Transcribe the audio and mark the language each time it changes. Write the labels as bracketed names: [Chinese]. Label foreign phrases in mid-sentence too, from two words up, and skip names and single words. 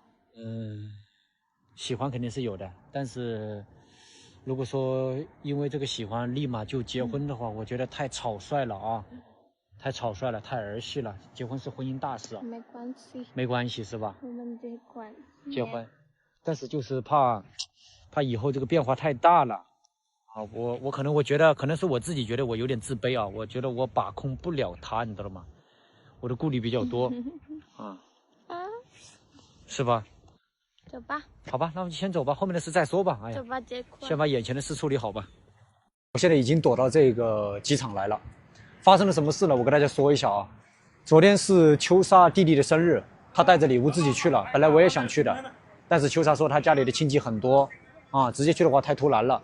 [Chinese] 喜歡肯定是有的，但是如果說因為這個喜歡立馬就結婚的話，我覺得太草率了啊。太草率了，太兒戲了。結婚是婚姻大事啊。沒關係是吧？我們結婚，但是就是怕以後這個變化太大了。我覺得可能是我自己覺得我有點自卑啊。我覺得我把控不了他，你知道嗎？我的顧慮比較多是吧？走吧。好吧，那我們先走吧，後面的事再說吧。走吧，先把眼前的事處理好吧。我現在已經躲到這個機場來了。發生了什麼事呢？我跟大家說一下啊。昨天是秋莎弟弟的生日， 他帶着禮物自己去了，本來我也想去的，但是秋莎說他家裡的親戚很多啊，直接去的話太突然了。